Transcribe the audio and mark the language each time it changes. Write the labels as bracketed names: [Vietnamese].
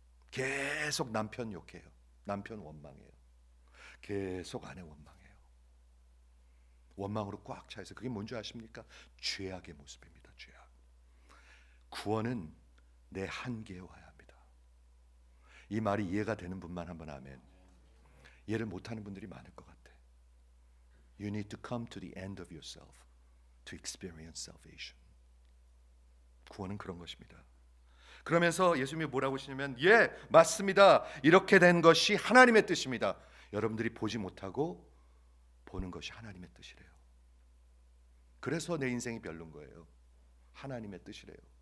[Korean] 계속 남편 욕해요. 남편 원망해요. 계속 아내 원망해요. 원망으로 꽉 차 있어요. 그게 뭔지 아십니까? 죄악의 모습입니다. 죄악. 구원은 내 한계에 와야 합니다. 이 말이 이해가 되는 분만 한번 아멘. 이해를 못하는 분들이 많을 것 같아. [English] You need to come to the end of yourself to experience salvation. [Korean] 구원은 그런 것입니다. 그러면서 예수님이 뭐라고 하시냐면 예, 맞습니다. 이렇게 된 것이 하나님의 뜻입니다. 여러분들이 보지 못하고 보는 것이 하나님의 뜻이래요. 그래서 내 인생이 별론 거예요. 하나님의 뜻이래요.